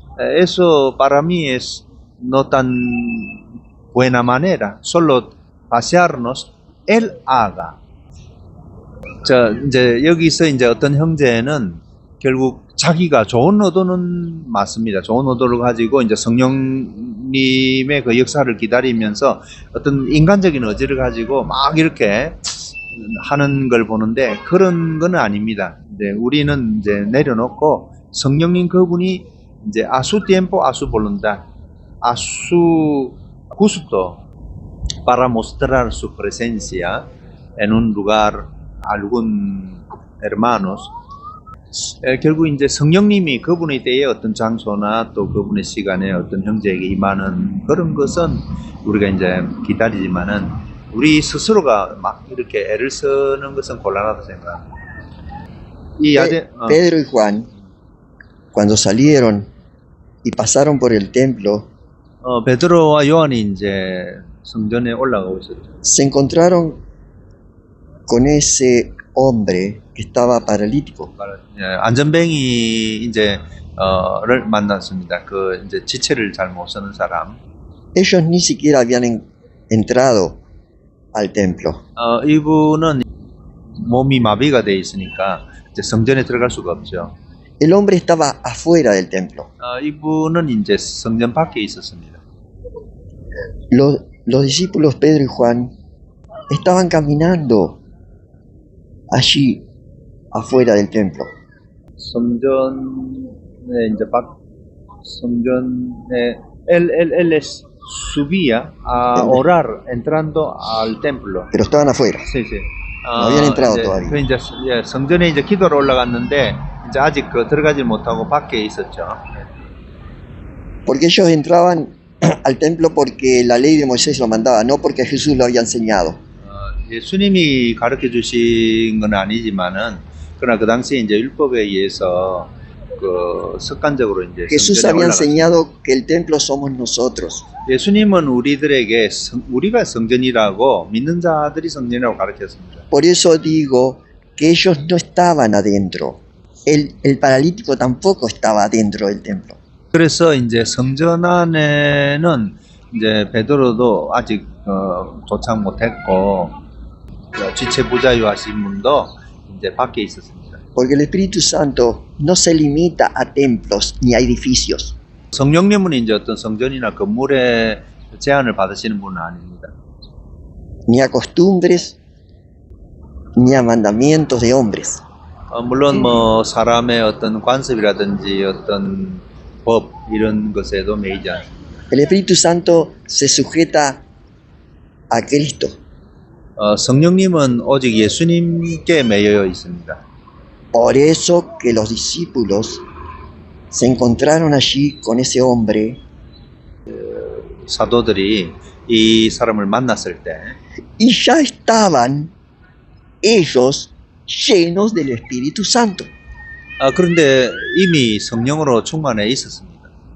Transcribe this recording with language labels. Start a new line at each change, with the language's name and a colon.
Spanish: Eso para mí es no tan buena manera. Solo pasearnos, Él haga.
Korean: 자, 이제 여기서 이제 어떤 형제는 결국 자기가 좋은 의도는 맞습니다. 좋은 의도를 가지고 이제 성령님의 그 역사를 기다리면서 어떤 인간적인 의지를 가지고 막 이렇게 하는 걸 보는데 그런 건 아닙니다. 이제 우리는 이제 내려놓고 성령님 그분이 이제 a su tiempo, a su voluntad, a su gusto para mostrar su presencia en un lugar, algún hermanos. 결국 이제 성령님이 그분의 때에 어떤 장소나 또 그분의 시간에 어떤 형제에게 임하는 그런 것은 우리가 이제 기다리지만은 우리 스스로가 막 이렇게 애를 쓰는 것은 곤란하다 생각합니다.
Spanish: Pedro y Juan, cuando salieron y pasaron por el templo,
Korean: 베드로와 요한이 이제 성전에 올라가고 있었죠.
Spanish: se encontraron con ese hombre que estaba paralítico.
Korean: 안전뱅이 이제를 만났습니다. 그 이제 지체를 잘 못 쓰는 사람.
Spanish: Ellos ni siquiera habían entrado al templo.
Korean: 이분은 몸이 마비가 돼 있으니까 이제 성전에 들어갈 수가 없죠.
Spanish: El hombre estaba afuera del templo.
Korean: 이분은 이제 성전 밖에 있었습니다.
Spanish: Los discípulos Pedro y Juan estaban caminando allí afuera del templo.
Korean: 성전에 이제 성전에
Spanish: él les subía a orar entrando al templo. Pero estaban afuera. Sí, sí. No habían entrado todavía.
Korean: 그 이제 성전에 이제 기도로 올라갔는데 이제 아직 그 들어가지 못하고 밖에 있었죠.
Spanish: Porque ellos entraban al templo porque la ley de Moisés lo mandaba, no porque Jesús lo había enseñado.
Korean: 예수님이 가르쳐 주신 건 아니지만은 그러나 그 당시에 이제 율법에 의해서 그 습관적으로 이제
Spanish: Jesús había enseñado que el templo somos nosotros.
Korean: 예수님은 우리들에게 우리가 성전이라고 믿는 자들이 성전이라고 가르쳤습니다.
Spanish: Por eso digo que ellos no estaban adentro. El paralítico tampoco estaba adentro del templo.
Korean: 그래서 이제 성전 안에는 이제 베드로도 아직 도착 못했고 지체 부자유하신 분도 이제 밖에 있었습니다.
Spanish: Porque el Espíritu Santo no se limita a templos ni a edificios.
Korean: 성령님은 이제 어떤 성전이나 건물에 제한을 받으시는 분은 아닙니다.
Spanish: Ni a costumbres, ni a mandamientos de hombres.
Korean: 물론 뭐 사람의 어떤 관습이라든지 어떤 법 이런 것에도 매이지 않습니다.
Spanish: El Espíritu Santo se sujeta a Cristo.
Korean: 성령님은 오직 예수님께 매여 있습니다.
Spanish: Por eso que los discípulos se encontraron allí con ese hombre.
Korean: 사도들이 이 사람을 만났을 때
Spanish: Y ya estaban ellos llenos del Espíritu Santo.
Korean: 그런데 이미 성령으로 충만해 있었습니다.